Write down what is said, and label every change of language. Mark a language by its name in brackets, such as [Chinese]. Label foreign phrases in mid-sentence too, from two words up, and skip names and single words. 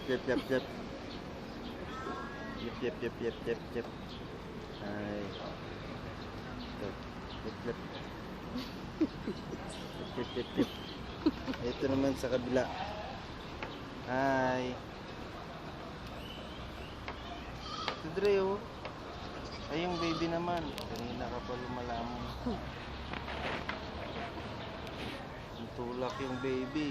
[Filipino] yep, yep, yep. Yep, yep, yep, yep, yep, yep. Ay. Yep, yep, yep. Yep, yep, yep, yep. Ito naman sa kabila. Hi. Ito Dre, oh. Ay, yung baby naman. Kanina ka pa lumalamon. Tulak yung baby.